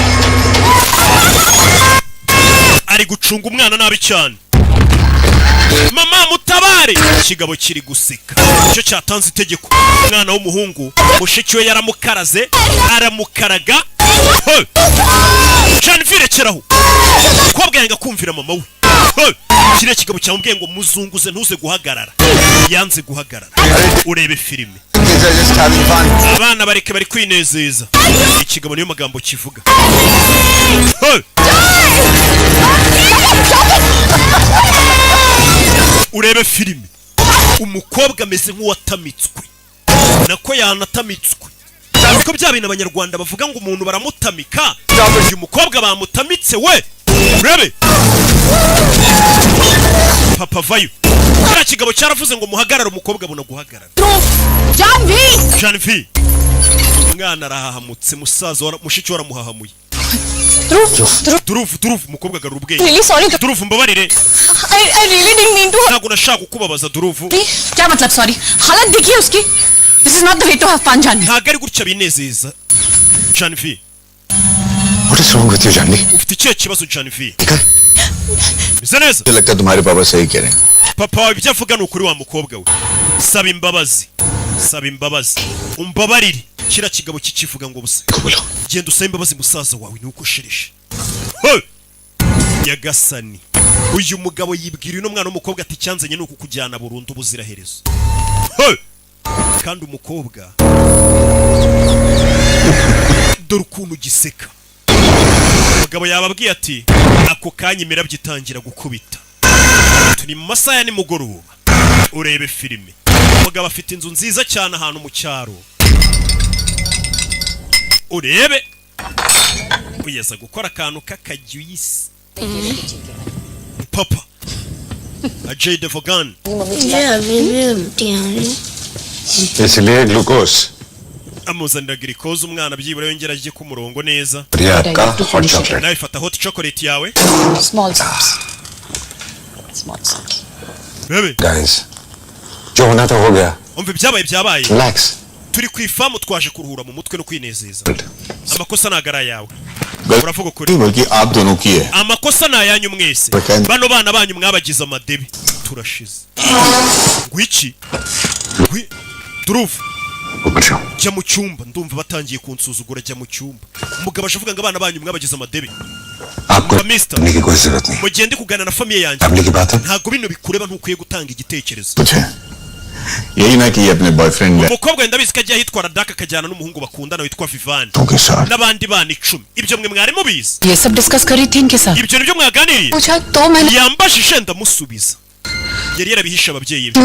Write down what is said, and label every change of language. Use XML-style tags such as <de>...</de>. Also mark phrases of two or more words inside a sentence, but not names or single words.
<rw>ari gucunga umwana nabi cyane mama mutabare ikigabo kiri guseka icyo cyatanze itegeko umwana w'umuhungu mushiki we yaramukaraze aramukaraga hey! Janvi rekeraho umukobwa yanga kumvira mama we hey! kiriya kigabo cyamubwiye ngo muzunguze ntuze guhagarara yanze guhagarara urebe filime</rw> <en>Kids are just having fun.</en> <rw>abana bareke bari kwinezeza ikigabo niyo magambo kivuga Hey! urebe filime umukobwa ameze nk'uwatamitswe nako yanatamitswe ko bya bintu abanyarwanda bavuga ngo umuntu baramutamika uyu mukobwa bamutamitse we urebe papa vayo kiriya kigabo cyaravuze ngo muhagarare umukobwa abona guhagarara Janvi umwana arahahamutse musaza mushiki waramuhahamuye Durufu umukobwa agarura ubwenge</rw> <en>Really sorry.</en> <rw>Durufu mbabarire</rw> <en>I really didn't mean to.</en> <rw>ntabwo nashaka kukubabaza Durufu</rw> <hi>क्या मतलब सॉरी हालत देखिए उसकी</hi> <en>This is not the way to have fun Janvi.</en> <rw>ntabwo ari gutya binezeza Janvi</rw> <en>What is wrong with you, Janvi?</en> <rw>ufite ikihe kibazo Janvi</rw> <hi>ठीक है?</hi> <rw>bisa neza</rw> <hi>मुझे लगता है तुम्हारे पापा सही कह रहे हैं.</hi> <rw>papa wawe ibyo avuga ni ukuri wa mukobwa we saba imbabazi umbabarire kiriya kigabo kikivuga ngo busa</rw> <hi>देखो बोलो.</hi> <rw>genda usabe imbabazi musaza wawe nuko ushereshe Hey! Yagasani uyu mugabo yibwira uno mwana w'umukobwa ati cyanzanye nuko kujyana burundu buziraherezo Hey! kandi umukobwa dore ukuntu giseka umugabo yababwiye ati ako kanya imirabyo itangira gukubita turi mu masaha ya nimugoroba urebe filime umugabo afite inzu nziza cyane ahantu mu cyaro urebe kugeza gukora akantu k'akajuyisi papa Ajay Devgan</rw> <en>Yeah, baby.</en> <hi>इसलिए ग्लूकोज</hi> <rw>amuzanira glucose umwana byibura yongera ajye ku murongo neza</rw> <hi>प्रिया का</hi> <en>hot chocolate</en> <rw>nawe fata</rw> <en>hot chocolate</en> <rw>yawe</rw> <en>Small sips. Small sips.</en> <rw>bebe</rw> <hi>गाइस जो होना था हो गया</hi> <rw>umva ibyabaye byabaye</rw> <en>रिलैक्स</en> <rw>turi ku ifamu twaje kuruhura mu mutwe no kwinezeza amakosa nagara yawe uravuga ukuri</rw> <hi>बल्कि आप दोनों की है.</hi> <rw>amakosa ni ayanyu mwese Bakandi. bano bana banyu mwabagize amadebe turashize ngwiki Durufu</rw> <hi>ऊपर जाओ</hi> <rw>jya mu cyumba ndumva batangiye kunsuzugura jya mu cyumba umugabo ashavuga ngo abana banyu mwabagize amadebe</rw> <hi>आपको मिस्टर। करने की कोई जरूरत नहीं</hi> <rw>mugende kuganira na famiye yanjye</rw> <hi>फैमिली की बात है</hi> <rw>ntabwo bino bikureba ntukwiye gutanga igitekerezo</rw> <hi>कुछ है यही ना कि अपने बॉयफ्रेंड</hi> <rw>umukobwa wenda bizi ko ajya yitwara daka akajyana n'umuhungu bakundana witwa Vivani</rw> <hi>के साथ</hi> <rw>n'abandi bana 10 ibyo mwe mwari mubizi</rw> <hi>ये सब डिस्कस करी थी इनके साथ</hi> <rw>ibyo nibyo mwaganiriye</rw> <hi>पूछा तो मैंने</hi> <rw>yambajije ndamusubiza yari yarabihisha ababyeyi be</rw>